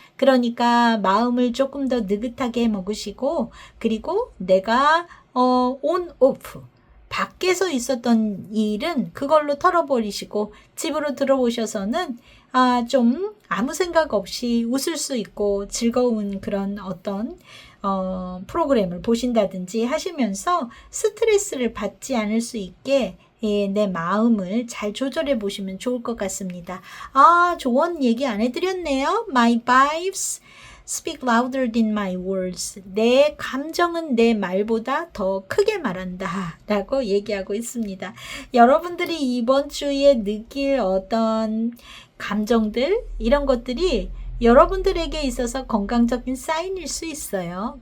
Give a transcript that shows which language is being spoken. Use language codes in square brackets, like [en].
[ko] 그러니까 마음을 조금 더 느긋하게 먹으시고 그리고 내가 온, 오프 밖에서 있었던 일은 그걸로 털어버리시고 집으로 들어오셔서는 좀 아무 생각 없이 웃을 수 있고 즐거운 그런 어떤 프로그램을 보신다든지 하시면서 스트레스를 받지 않을 수 있게 내 마음을 잘 조절해 보시면 좋을 것 같습니다. 조언 얘기 안 해드렸네요. [en] My vibes speak louder than my words. [ko] 내 감정은 내 말보다 더 크게 말한다 라고 얘기하고 있습니다. 여러분들이 이번 주에 느낄 어떤 감정들 이런 것들이 여러분들에게 있어서 건강적인 사인일 수 있어요.